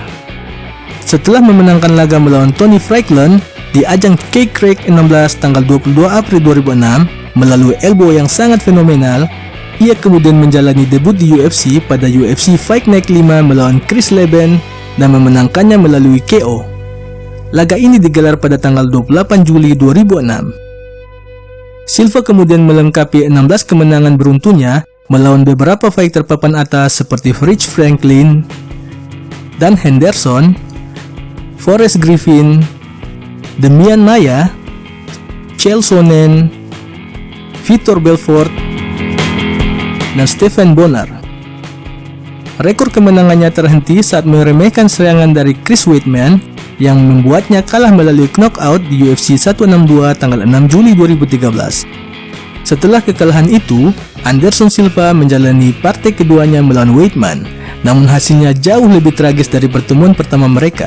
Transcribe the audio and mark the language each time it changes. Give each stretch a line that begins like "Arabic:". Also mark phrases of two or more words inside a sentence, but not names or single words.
Indonesian: Setelah memenangkan laga melawan Tony Franklin di ajang K-Craig 16 tanggal 22 April 2006 melalui elbow yang sangat fenomenal, ia kemudian menjalani debut di UFC pada UFC Fight Night 5 melawan Chris Leben dan memenangkannya melalui KO. Laga ini digelar pada tanggal 28 Juli 2006. Silva kemudian melengkapi 16 kemenangan beruntunnya melawan beberapa fighter papan atas seperti Rich Franklin, Dan Henderson, Forrest Griffin, Demian Maia, Chael Sonnen, Vitor Belfort, dan Stephen Bonnar. Rekor kemenangannya terhenti saat meremehkan serangan dari Chris Weidman yang membuatnya kalah melalui knockout di UFC 162 tanggal 6 Juli 2013. Setelah kekalahan itu, Anderson Silva menjalani partai keduanya melawan Weidman, namun hasilnya jauh lebih tragis dari pertemuan pertama mereka.